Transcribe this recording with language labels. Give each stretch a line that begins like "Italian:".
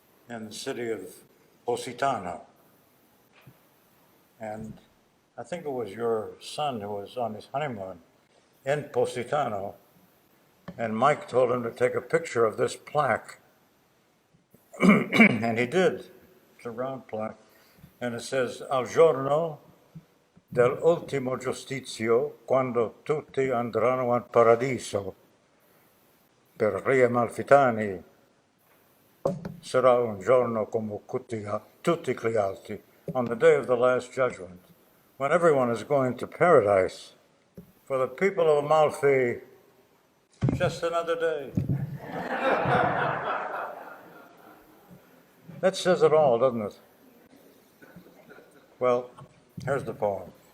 English: in the city of Positano. And I think it was your son who was on his honeymoon in Positano, and Mike told him to take a picture of this plaque. And he did. It's a round plaque. And it says,
Italian: Al giorno del ultimo giustizio, quando tutti andranno al paradiso, per Re Amalfitani sarà un giorno come tutti gli altri,
English: on the day of the last judgment, when everyone is going to paradise. For the people of Amalfi, just another day. That says it all, doesn't it? Well, here's the poem.